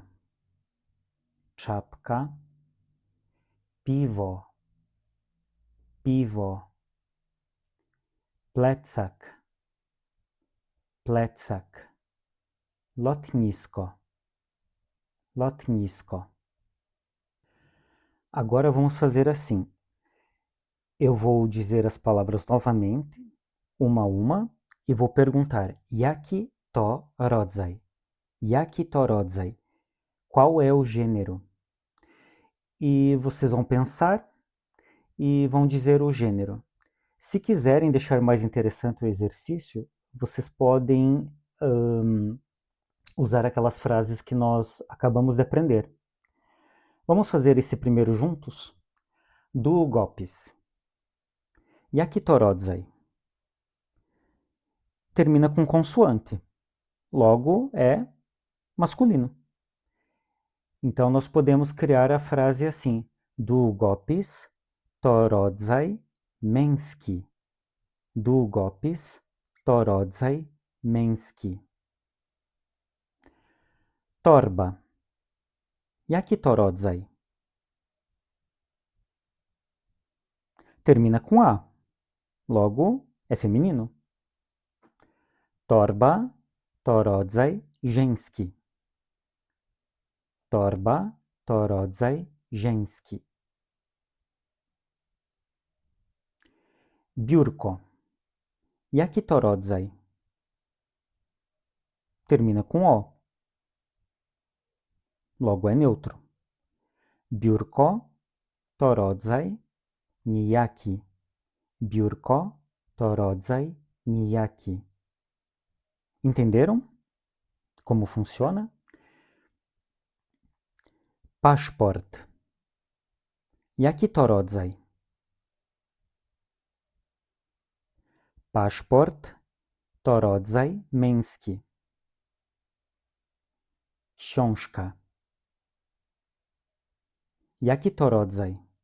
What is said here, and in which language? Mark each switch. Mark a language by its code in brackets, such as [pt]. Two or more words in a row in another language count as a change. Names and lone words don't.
[pl] Czapka. Piwo. Piwo. Plecak. Plecak. Lotnisko. Lotnisko. [pt] Agora vamos fazer assim. Eu vou dizer as palavras novamente, uma a uma, e vou perguntar [pl] jaki to rodzaj? Jaki to rodzaj? [pt] Qual é o gênero? E vocês vão pensar e vão dizer o gênero. Se quiserem deixar mais interessante o exercício, vocês podem usar aquelas frases que nós acabamos de aprender. Vamos fazer esse primeiro juntos? [pl] Długopis. Jaki to rodzaj? [pt] Termina com consoante. Logo, é masculino. Então, nós podemos criar a frase assim. [pl] Długopis to rodzaj męski. Długopis to rodzaj męski. Torba. Jaki to rodzaj? [pt] Termina com A. Logo, é feminino. [pl] Torba to rodzaj żeński. Torba to rodzaj żeński. Biurko. Jaki to rodzaj? [pt] Termina com O. Logo é neutro. [pl] Biurko to rodzaj nijaki. Biurko to rodzaj nijaki. [pt] Entenderam como funciona? [pl] Paszport. Jaki to rodzaj? Paszport to rodzaj męski. Książka. Jaki to rodzaj?